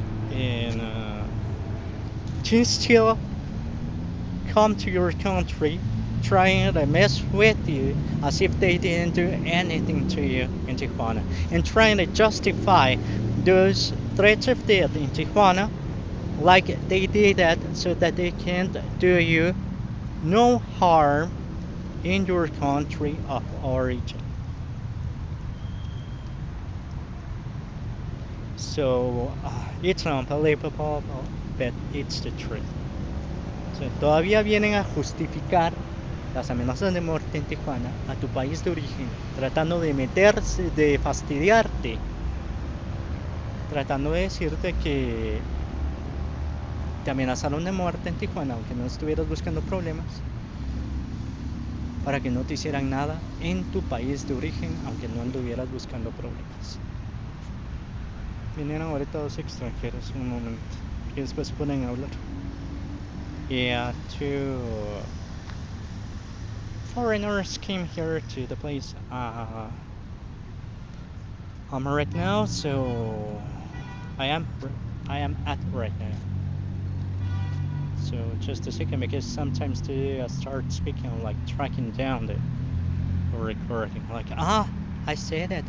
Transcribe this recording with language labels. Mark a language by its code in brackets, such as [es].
[en] And to still come to your country trying to mess with you as if they didn't do anything to you in Tijuana, and trying to justify those threats of death in Tijuana like they did that so that they can't do you no harm in your country of origin. So it's unbelievable, but it's the truth. [es] So, todavía vienen a justificar las amenazas de muerte en Tijuana a tu país de origen, tratando de meterse, de fastidiarte, tratando de decirte que te amenazaron de muerte en Tijuana, aunque no estuvieras buscando problemas, para que no te hicieran nada en tu país de origen, aunque no anduvieras buscando problemas. Vinieron ahorita dos extranjeros, un momento, y después se ponen a hablar. [en] Yeah, two foreigners came here to the place I'm right now, so I am at right now. So just a second, because sometimes they start speaking like tracking down the recording, like I said that.